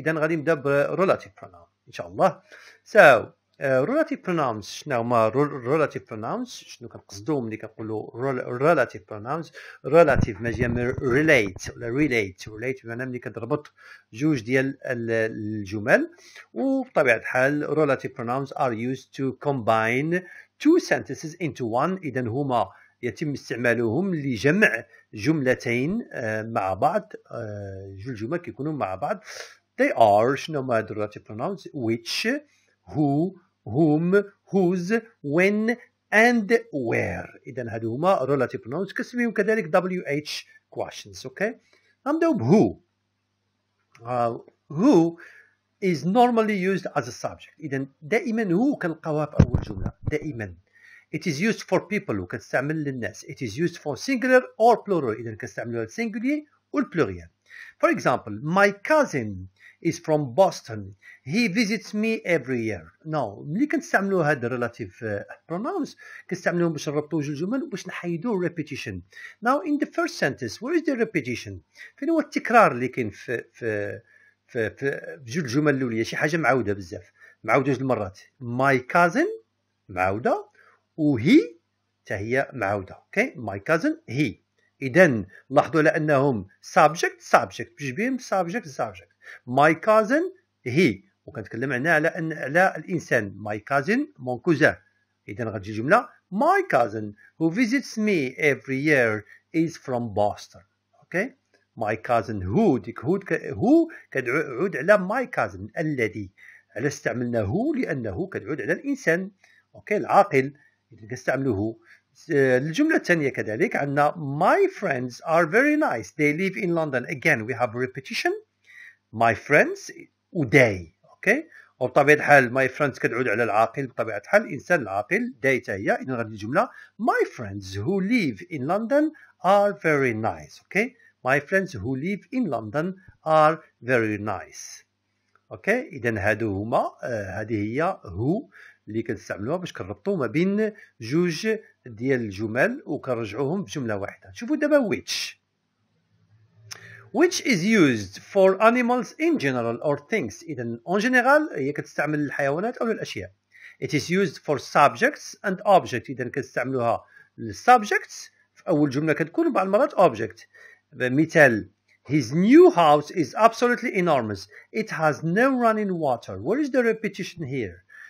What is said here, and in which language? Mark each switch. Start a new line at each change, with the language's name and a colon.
Arabic: إذا غادي نبدا ب Relative Pronoun إن شاء الله. So
English: Relative Pronouns شنو هما Relative Pronouns؟ شنو كنقصدو ملي كنقولوا Relative Pronouns؟ Relative ما جايه من relate ولا relate بمعنى ملي كتربط جوج ديال الجمل، وبطبيعة الحال Relative Pronouns are used to combine two sentences into one.
Arabic: إذا هما يتم استعمالهم لجمع جملتين مع بعض، جوج جمل كيكونوا مع بعض.
English: They are
Arabic: شنو هما هاد
English: Relative Pronouns؟ which, who, whom, whose, when and where.
Arabic: إذا هادو هما Relative Pronouns كنسميهم كذلك WH questions.
English: Okay,
Arabic: نبداو ب
English: who. Who is normally used as a subject.
Arabic: إذا دائما who كنلقاوها في أول جملة دائما.
English: It is used for people
Arabic: وكتستعمل للناس.
English: It is used for singular or plural.
Arabic: إذا كنستعملوها للسينجولير والبلوريال.
English: For example, my cousin is from Boston. He visits me every year.
Arabic: Now, ملي كنستعملوا هاد relative pronouns كنستعملوهم باش نربطوا جوج جمل وباش نحيدوا repetition.
English: Now, in the first sentence, where is the repetition?
Arabic: فين هو التكرار اللي كاين في جوج الجمل الأولية؟ شي حاجة معاودة بزاف، معاودة جوج المرات. My cousin معاودة، وهي حتى هي معاودة.
English: Okay, my cousin he.
Arabic: إذن لاحظوا على أنهم subject بجوج بهم subject. My cousin he، وكنتكلم هنا على الإنسان.
English: my cousin
French: mon cousin.
Arabic: إذن غتجي جملة
English: my cousin who visits me every year is from Boston. Okay, my cousin who، ديك who
Arabic: كتعود على
English: my cousin الذي.
Arabic: على استعملنا who لأنه كتعود على الإنسان. أوكي، العاقل. إذا كنستعملوه. الجملة الثانية كذلك عندنا
English: my friends are very nice. They live in London. Again we have repetition. My friends و they.
Arabic: أوكي، وبطبيعة الحال my friends كتعود على العاقل بطبيعة الحال الإنسان العاقل. they تا هي. إذن غادي الجملة
English: my friends who live in London are very nice. Okay, my friends who live in London are very nice.
Arabic: أوكي، إذن هادو هما هذه هي who اللي كنستعملوها باش كنربطوا ما بين جوج ديال الجمل وكنرجعوهم بجمله واحده. شوفوا دابا
English: which is used for animals in general or things.
Arabic: اذا
French: en general
Arabic: هي كتستعمل للحيوانات او للاشياء.
English: it is used for subjects and objects.
Arabic: اذا كنستعملوها للسبجكتس في اول جمله كتكون، بعض المرات object.
English: مثال his new house is absolutely enormous. It has no running water. Where is the repetition here?